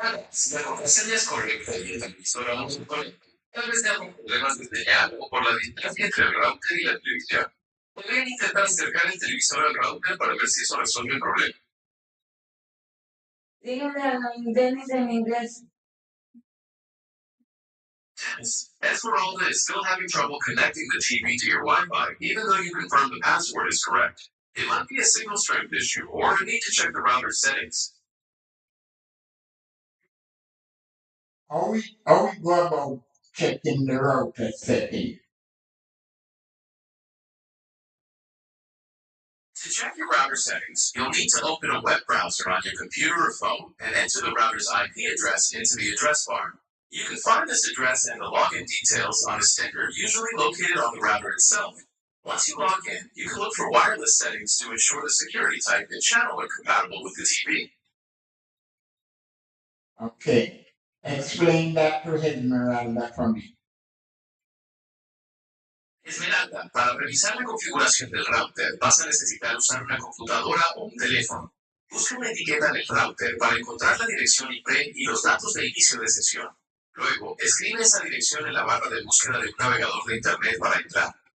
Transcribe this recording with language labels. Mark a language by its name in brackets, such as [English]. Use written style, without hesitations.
[Spanish] si la contraseña es correcta y el televisor aún se conecta, tal vez sea por problemas de señal o por la distancia entre el router y la televisión. Podrían intentar acercar el televisor al router para ver si eso resuelve el problema. Dígale a Dennis en inglés. [English] Esmeralda is still having trouble connecting the TV to your Wi-Fi, even though you confirm the password is correct. It might be a signal strength issue, or you need to check the router settings. How we go about checking the router setting? To check your router settings, you'll need to open a web browser on your computer or phone and enter the router's IP address into the address bar. You can find this address and the login details on a sticker usually located on the router itself. Once you log in, you can look for wireless settings to ensure the security type and channel are compatible with the TV. Okay. Explain that to Esmeralda for me. [Spanish] Esmeralda, para revisar la configuración del router vas a necesitar usar una computadora o un teléfono. Busca una etiqueta en el router para encontrar la dirección IP y los datos de inicio de sesión. Luego, escribe esa dirección en la barra de búsqueda de un navegador de Internet para entrar.